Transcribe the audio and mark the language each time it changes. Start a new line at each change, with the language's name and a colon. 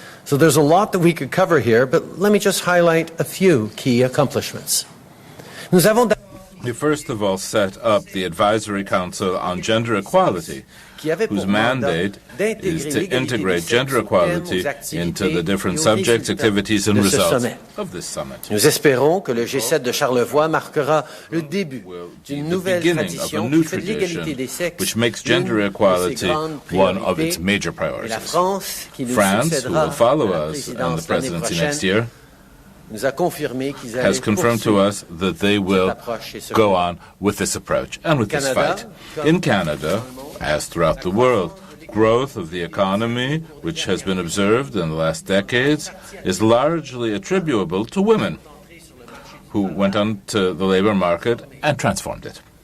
English: So there's a lot that we could cover here, but let me just highlight a few key accomplishments. We first of all set up the Advisory Council on Gender Equality, whose mandate is to integrate gender equality into the different subjects, activities, and results of this summit.
French: Nous espérons que le G7 de Charlevoix marquera le début d'une nouvelle tradition qui fait de l'égalité des sexes
English: which makes gender equality one of its major priorities. France, who will follow us in the presidency next year, has confirmed to us that they will go on with this approach and with this fight. In Canada, as throughout the world, growth of the economy, which has been observed in the last decades, is largely attributable to women who went onto the labor market and transformed it.